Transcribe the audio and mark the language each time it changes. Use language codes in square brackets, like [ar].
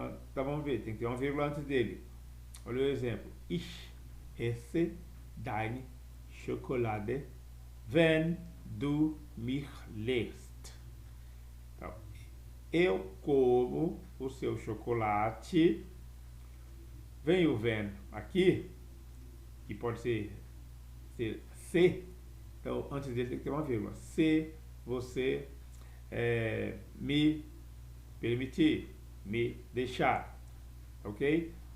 [pt] Então vamos ver, tem que ter uma vírgula antes dele. Olha o exemplo. [de] Ich esse deine Schokolade, wenn du mich lässt. [pt] Então, eu como o seu chocolate. Vem o wenn aqui, que pode ser se. Então, antes dele tem que ter uma vírgula. Se você me permitir, me deixar. Ok?